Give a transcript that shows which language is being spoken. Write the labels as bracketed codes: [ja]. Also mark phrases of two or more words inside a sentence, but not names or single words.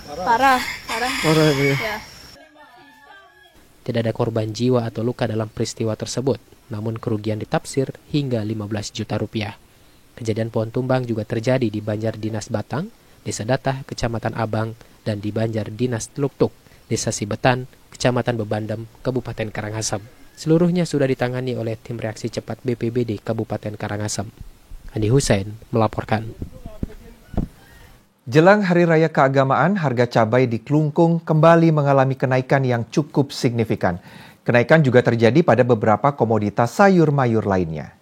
[id] Parah Bu ya? Ya. Tidak ada korban jiwa atau luka dalam peristiwa tersebut, namun kerugian ditafsir hingga 15 juta rupiah. Kejadian pohon tumbang juga terjadi di Banjar Dinas Batang, Desa Datah, Kecamatan Abang, dan di Banjar Dinas Teluk-Tuk, Desa Sibetan, Kecamatan Bebandem, Kabupaten Karangasem. Seluruhnya sudah ditangani oleh tim reaksi cepat BPBD Kabupaten Karangasem. Andi Hussein melaporkan. Jelang Hari Raya Keagamaan, harga cabai di Klungkung kembali mengalami kenaikan yang cukup signifikan. Kenaikan juga terjadi pada beberapa komoditas sayur mayur lainnya.